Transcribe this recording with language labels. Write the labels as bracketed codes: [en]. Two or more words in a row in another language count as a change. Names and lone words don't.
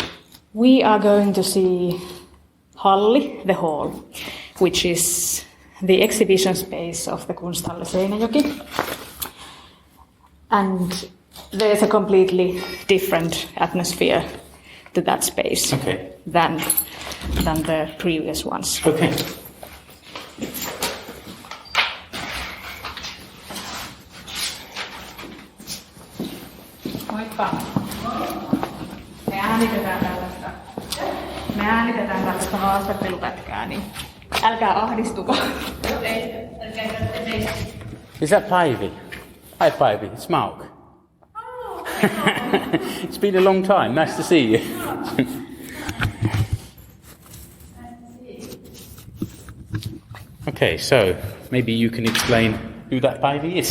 [en] We are going to see Halli, the hall, which is the exhibition space of the Constellation Seinäjoki. And there's a completely different atmosphere to that space than the previous ones. Okay. [fi] Moikka. Me äänitetään tällaista haastattelupätkää, niin älkää ahdistuko. [en] Is that Päivi? Hi Päivi, it's Mark. Oh. It's been a long time, nice to see you. Okay, so maybe you can explain who that Päivi is.